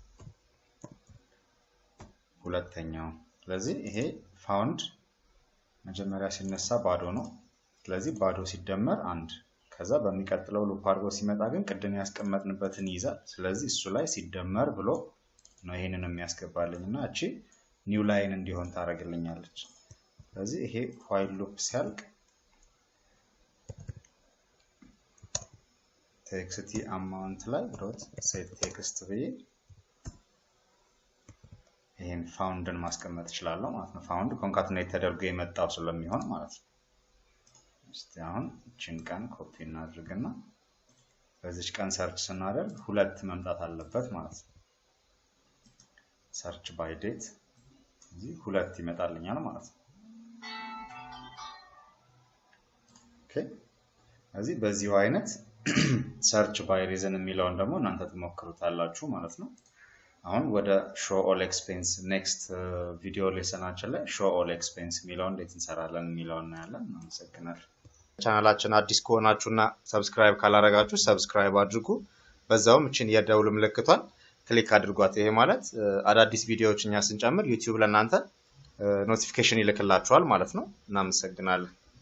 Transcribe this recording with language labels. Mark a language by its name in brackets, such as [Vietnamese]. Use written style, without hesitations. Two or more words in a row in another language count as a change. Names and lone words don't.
[Amharic] ሁለተኛው ስለዚህ ይሄ ፋውንድ መጀመሪያ ሲነሳ ባዶ ነው ስለዚህ ባዶ ሲደመር አንድ ከዛ በሚቀጥለው ሉፕ አድርጎ ሲመጣ ግን ቅድም ያስቀመጥንበትን ይዛል ስለዚህ እሱ ላይ ሲደመር ብሎ ነው ይሄንን የሚያስገባልኝና እቺ [English] new line [Amharic] እንዲሆን ታረግልኛለች ስለዚህ ይሄ [English] while loop [Amharic] ሲያልቅ [English] txt amount [Amharic] ላይ [English] dot set text [Amharic] ብዬ ይሄን foundን ማስቀመጥ እችላለሁ ማለት ነው [English] found concatenate [Amharic] ተደርጎ የመጣው ስለሚሆን ማለት ነው እስቲ አሁን እቺን ቀን ኮፒ እናድርግና በዚህ ቀን ሰርች ስናደርግ ሁለት መምጣት አለበት ማለት ነው [English] search by date [Amharic] እዚህ ሁለት ይመጣልኛል ማለት ነው ኦኬ እዚህ በዚሁ አይነት [English] search by reason [Amharic] የሚለውን ደግሞ እናንተ ትሞክሩታላችሁ ማለት ነው አሁን ወደ [English] show all expense next video lesson [Amharic] ላይ [English] show all expense [Amharic] የሚለውን እንዴት እንሰራለን የሚለውን እናያለን እናመሰግናለን ቻናላችን አዲስ ከሆናችሁና ሰብስክራይብ ካላረጋችሁ ሰብስክራይብ አድርጉ በዛውም እቺን የደውል ምልክቷን ክሊክ አድርጓት ይሄ ማለት አዳዲስ ቪዲዮዎችኛ ስንጨምር YouTube ለእናንተ ኖቲፊኬሽን ይልክላችኋል ማለት ነው እናመሰግናለን